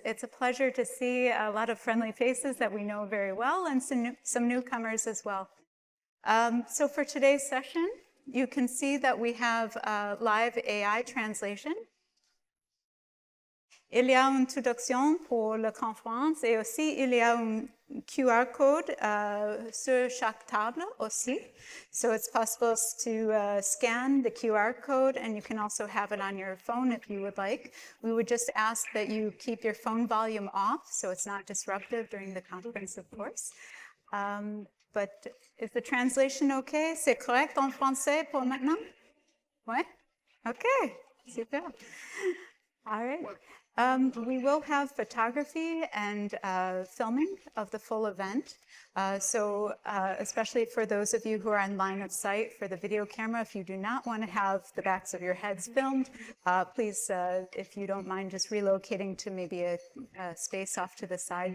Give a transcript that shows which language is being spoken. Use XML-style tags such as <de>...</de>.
<en>It's a pleasure to see a lot of friendly faces that we know very well and some newcomers as well. So for today's session, you can see that we have live AI translation.</en> <fr>Il y a une traduction pour la conférence et aussi il y a un QR code sur chaque table aussi.</fr> <en>So it's possible to scan the QR code, and you can also have it on your phone if you would like. We would just ask that you keep your phone volume off so it's not disruptive during the conference, of course. But is the translation okay?</en> <fr>C'est correct en français pour maintenant?</fr> <en>Ouais? Okay, super. All right. We will have photography and filming of the full event. So especially for those of you who are on line of sight for the video camera, if you do not want to have the backs of your heads filmed, please, if you don't mind, just relocating to maybe a space off to the side.</en>